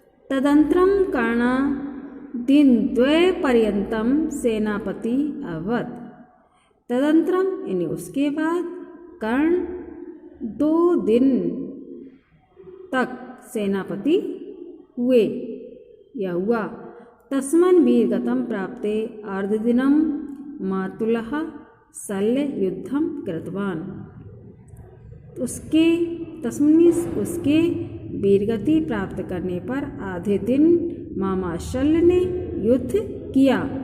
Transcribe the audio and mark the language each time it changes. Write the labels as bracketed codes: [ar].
[sa] तदंतरम कर्ण दिन 2 पर्यंतम सेनापति अभवत। [hi] तदंतरम यानी उसके बाद कर्ण 2 दिन तक सेनापति हुए या हुआ। [sa] तस्मन् वीरगतं प्राप्ते अर्धदिनं मातुलः शल्य युद्धम कृतवान। [hi] उसके वीरगति प्राप्त करने पर आधे दिन मामा शल्य ने युद्ध किया।